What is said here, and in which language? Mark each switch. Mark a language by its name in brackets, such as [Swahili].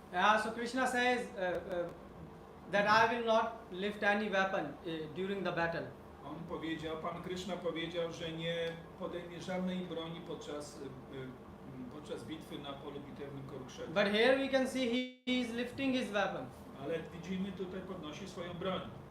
[English] Yeah, so Krishna says that I will not lift any weapon during the battle. [Polish] Pan Krishna powiedział, że nie podejmie żadnej broni podczas bitwy na polu bitewnym Kurukshetra. [English] But here we can see he is lifting his weapon. [Polish] Ale widzimy, tutaj podnosi swoją broń.